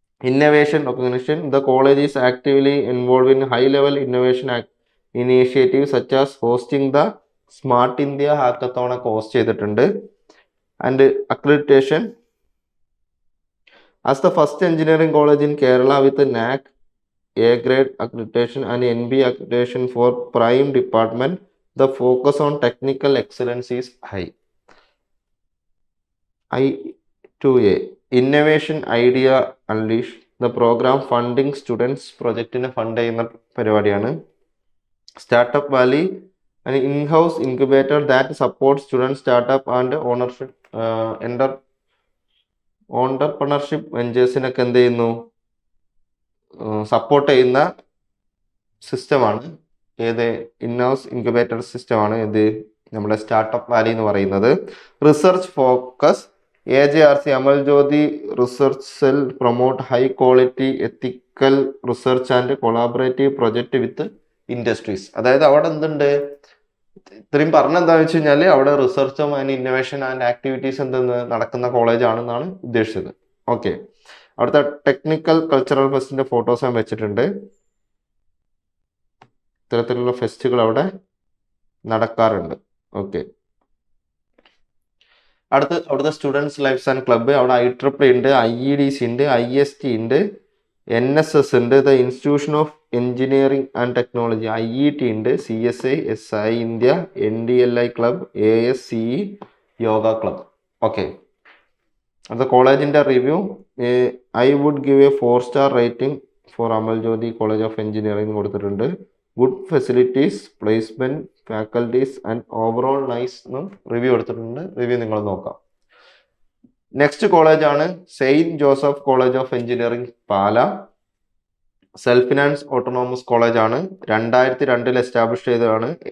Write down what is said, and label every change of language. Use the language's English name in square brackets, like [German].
[English] Innovation recognition. The college is actively involve in high level innovation initiative such as hosting the Smart India Hackathon [Malayalam] ഒക്കെ host ചെയ്തിട്ടുണ്ട്. [English] And accreditation as the first engineering college in Kerala with NAC A grade accreditation and NBA accreditation for prime department. The focus on technical excellence is high. I2A Innovation Idea Unleash. The program funding students projectine [Malayalam] fund ചെയ്യുന്ന പരിപാടിയാണ്. [English] startup valley, an in-house incubator that supports student startup and ownership entrepreneurship [Malayalam] വെഞ്ചേഴ്സിനൊക്കെ എന്ത് ചെയ്യുന്നു, support ചെയ്യുന്ന സിസ്റ്റമാണ്. ഏത്, in-house incubator സിസ്റ്റമാണ് ഇത് നമ്മുടെ സ്റ്റാർട്ടപ്പ് വാലി എന്ന് പറയുന്നത്. [English] Research focus. AJRC Amal Jyothi research cell promote high quality ethical research and collaborative project with industries. [Malayalam] അതായത് അവിടെ എന്തുണ്ട്, ഇത്രയും പറഞ്ഞെന്താണെന്ന് വെച്ച് കഴിഞ്ഞാൽ അവിടെ റിസർച്ചും ആൻഡ് ഇന്നോവേഷൻ ആൻഡ് ആക്ടിവിറ്റീസ് എന്തെന്ന് നടക്കുന്ന കോളേജ് ആണെന്നാണ് ഉദ്ദേശിച്ചത്. ഓക്കെ, അവിടുത്തെ ടെക്നിക്കൽ കൾച്ചറൽ ഫെസ്റ്റിന്റെ ഫോട്ടോസ് ഞാൻ വെച്ചിട്ടുണ്ട്. ഇത്തരത്തിലുള്ള ഫെസ്റ്റുകൾ അവിടെ നടക്കാറുണ്ട്. ഓക്കെ, അവിടുത്തെ സ്റ്റുഡൻസ് ലൈഫ്സ് ആൻഡ് ക്ലബ്ബ്, അവിടെ IEEE ഉണ്ട്, IEDC ഉണ്ട്, IST ഉണ്ട്, NSS ഉണ്ട്, the institution of engineering and technology IET ഉണ്ട്, CSI, SI India, NDLI club, ASCE yoga club. Okay, അത് കോളേജിന്റെ review. [English] I would give a 4-star rating for Amal Jyothi college of engineering [Malayalam] കൊടുത്തിട്ടുണ്ട്. Good facilities, placement, faculties and overall nice എന്നും review എടുത്തിട്ടുണ്ട്. Review നിങ്ങൾ നോക്കാം. Next കോളേജാണ് Saint Joseph college of engineering Pala. Self finance autonomous കോളേജാണ്, 2002 establish ചെയ്തതാണ്.